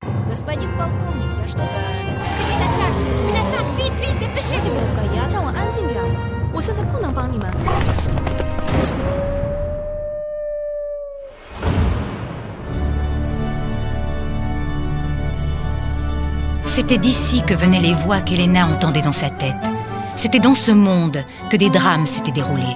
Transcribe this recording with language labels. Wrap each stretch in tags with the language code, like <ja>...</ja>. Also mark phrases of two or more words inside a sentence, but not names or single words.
<ru>Господин полковник, я что-то нашел.</ru> <fr>C'est une attaque! Une attaque! Vite, vite, dépêchez-vous!</fr> <zh>高压，让我安静点。我现在不能帮你们。</zh> <fr>C'était d'ici que venaient les voix qu'Elena entendait dans sa tête. C'était dans ce monde que des drames s'étaient déroulés.</fr>